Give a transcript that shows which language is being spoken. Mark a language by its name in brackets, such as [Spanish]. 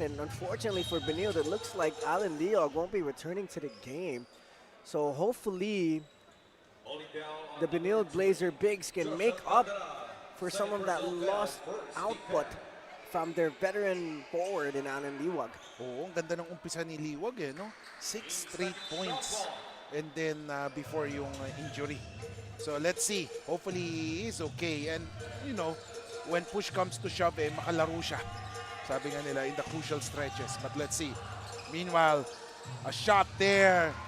[English] And unfortunately for Benilde, it looks like Alan Leog won't be returning to the game. So hopefully the Benilde Blazer bigs can make up for some of that lost output from their veteran forward in Alan Liwag. [Filipino] Oo, ang ganda ng umpisa ni Liwag eh, no? [English] 6 straight points and then before [Filipino] yung [English] injury. So let's see. Hopefully he is okay. And you know, when push comes to shove, [Filipino] eh, makalaro siya. Sabi nga nila, [English] in the crucial stretches. But let's see. Meanwhile, a shot there.